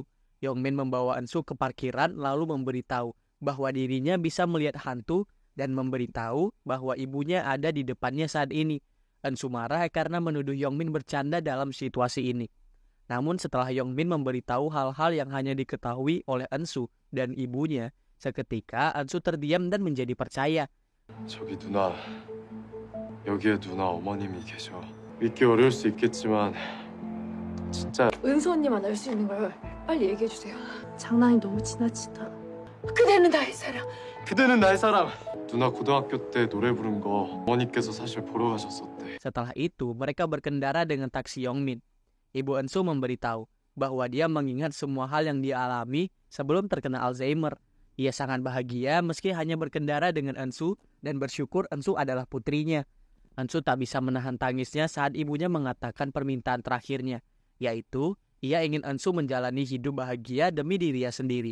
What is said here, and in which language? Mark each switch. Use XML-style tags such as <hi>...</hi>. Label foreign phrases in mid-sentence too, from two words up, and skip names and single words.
<id>Yongmin membawa Ensu ke parkiran lalu memberitahu bahwa dirinya bisa melihat hantu dan memberitahu bahwa ibunya ada di depannya saat ini. Ensu marah karena menuduh Yongmin bercanda dalam situasi ini. Namun setelah Yongmin memberitahu hal-hal yang hanya diketahui oleh Ensu dan ibunya, seketika Ensu terdiam dan menjadi percaya.</id> <ko>저기 누나, 여기에 누나 어머님이 계셔. 믿기 어려울 수 있겠지만 진짜 은수 언니만 알 수 있는 걸 빨리 얘기해 주세요. 장난이 너무 지나치다. 그대는 나의 사랑. 그대는 나의 사랑. 누나 고등학교 때 노래 부른 거 어머니께서 사실 보러 가셨었대.</ko> <id>Setelah itu, mereka berkendara dengan taksi Yongmin. Ibu Ensu memberitahu bahwa dia mengingat semua hal yang dia alami sebelum terkena Alzheimer. Ia sangat bahagia meski hanya berkendara dengan Ensu dan bersyukur Ensu adalah putrinya. Ensu tak bisa menahan tangisnya saat ibunya mengatakan permintaan terakhirnya, yaitu ia ingin Ensu menjalani hidup bahagia demi dirinya sendiri.</id>